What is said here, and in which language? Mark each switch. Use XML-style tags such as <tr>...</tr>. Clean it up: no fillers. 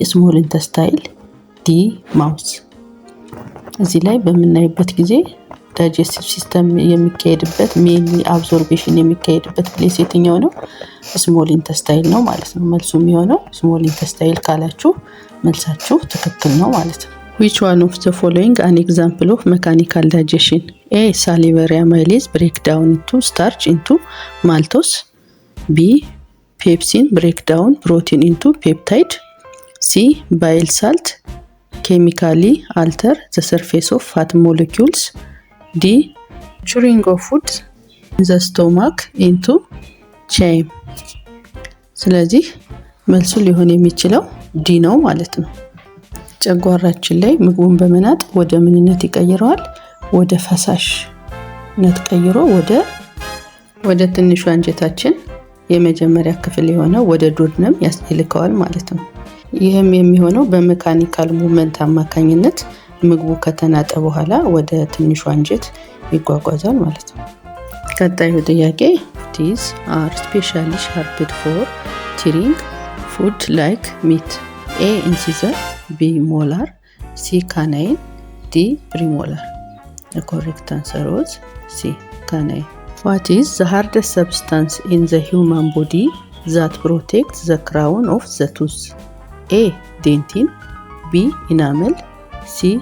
<en>small intestine, D. mouth።</en> <am>እዚህ ላይ በምናይበት ጊዜ ዳይጀስቲቭ ሲስተም የሚካሄድበት ሜንሊ አብዞርቤሽን የሚካሄድበት ፕሌስ የትኛው ነው? ስሞል ኢንተስታይል ነው ማለት ነው። መልሱ የሚሆነው ስሞል ኢንተስታይል ካላችሁ መልሳችሁ ትክክል ነው ማለት ነው።</am> <en>which one of the following an example of mechanical digestion? A. salivary amylase break down into starch into maltose, B. pepsin break down protein into peptide, C. bile salt chemically alter the surface of fat molecules, D. chewing of food in the stomach into chyme።</en> <am>ስለዚህ መልሱ ሊሆን የሚችለው ዲ ነው ማለት ነው። ጨጓራችን ላይ ምግቡን በመናጥ ወደ ምንነት ይቀይረዋል? ወደ ፈሳሽነት ቀይሮ ወደ ትንሹ አንጀታችን የመጀመሪያ ክፍል የሆነው ወደ ዱኦደነም ያስልከዋል ማለት ነው። ይህም የሚሆነው በሜካኒካል ሙቭመንት አማካኝነት ምግቡ ከተናጠ በኋላ ወደ ትንሹ አንጀት ይጓጓዛል ማለት ነው። ቀጣዩ ጥያቄ:</am> <en>these are specially sharpened for tearing food like meat: A. incisor, B. molar, C. canine, D. premolar። The correct answer was C. canine። What is the hardest substance in the human body that protects the crown of the tooth? A. dentin, B. enamel, C.</en>